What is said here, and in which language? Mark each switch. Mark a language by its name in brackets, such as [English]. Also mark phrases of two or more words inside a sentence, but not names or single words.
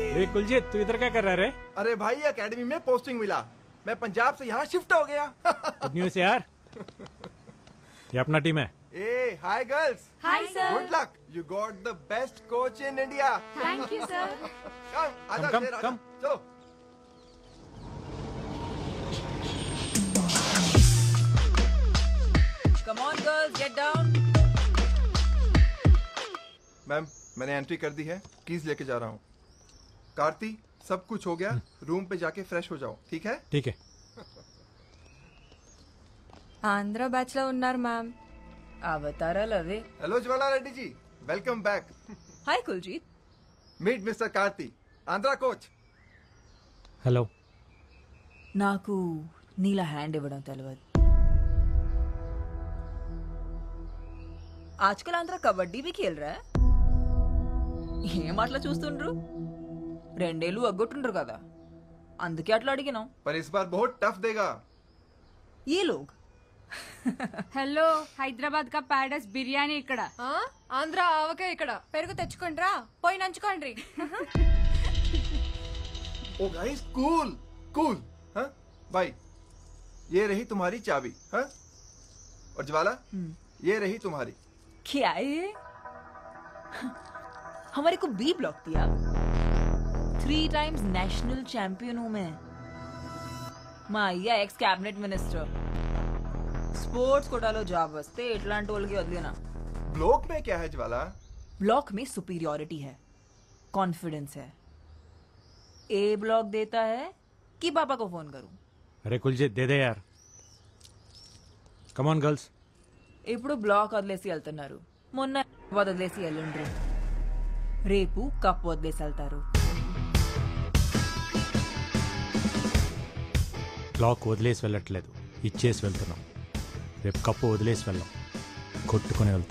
[Hindi] कुलजीत तू इधर क्या कर रहा है रे? अरे भाई एकेडमी में पोस्टिंग मिला, मैं पंजाब से यहाँ शिफ्ट हो गया। [English] good news [Hindi] यार। ये अपना टीम है। [English] Ay hi girls, Hi sir. Good luck, you got the best coach in India. Thank you sir. [Hindi] कम आजा कम, शेर, आजा। कम। चलो। [English] Come on girls, get down. [Hindi] मैम मैंने एंट्री कर दी है, कीज लेके जा रहा हूँ। कार्ती सब कुछ हो गया, रूम पे जाके फ्रेश हो जाओ, ठीक है? ठीक है। [Telugu] ఆంధ్ర బ్యాచ్ లో ఉన్నారు మ్యామ్. అవతారాలు అవే. [Hindi] हेलो ज्वाला रेड्डी जी, [English] welcome back. [Telugu] హాయ్ కుల్జీత్. [English] Meet Mister Karti, Andhra coach. [Hindi] हेलो। [Telugu] నాకు నీలా హ్యాండ్ ఇవ్వడం తెలియదు. [Hindi] आजकल आंध्र कबड्डी भी खेल रहा है. [Telugu] ఏం అట్లా చూస్తుండ్రు? 2 ఏళ్ళు అగ్గొట్టుండ్రు కదా, అందుకే అట్లా అడిగినాం. [Hindi] पर इस बार बहुत टफ देगा। ये लोग [Telugu] హలో హైదరాబాద్ కా ప్యాడస్ బిర్యానీ ఇక్కడ. ఆంధ్ర ఆవకే ఇక్కడ పెరుగు తెచ్చుకోండి రా, పోయి నంచుకోండి. [English] Oh guys cool cool. [Hindi] हाँ भाई, ये रही तुम्हारी चाबी। हाँ और ज्वाला ये रही तुम्हारी। क्या है? हमारे को बी ब्लॉक दिया. 3 [English] times national champion [Hindi] हूं मैं. [Telugu] మా అయ్య [English] ex cabinet minister. [Telugu] स्पोर्ट्स कोटालो జాబ్ వస్తే ఇట్లాంటి వాళ్ళకి వదిలేనా. [Hindi] ब्लॉक में क्या है ज्वाला? ब्लॉक में सुपीरियॉरिटी है, कॉन्फिडेंस है. ए ब्लॉक देता है कि पापा को फोन करूं? अरे कुलजीत दे दे यार। [English] come on girls. [Telugu] ఇప్పుడు బ్లాక్ వదిలేసి వెళ్తున్నారు, మొన్న వదిలేసి వెళ్ళండ్రు, రేపు కప్ వదిలేసి వెళ్తారు. బ్లాక్ వదిలేసి వెళ్ళట్లేదు, ఇచ్చేసి వెళ్తున్నాం. రేపు కప్పు వదిలేసి వెళ్ళాం, కొట్టుకుని వెళ్తాం.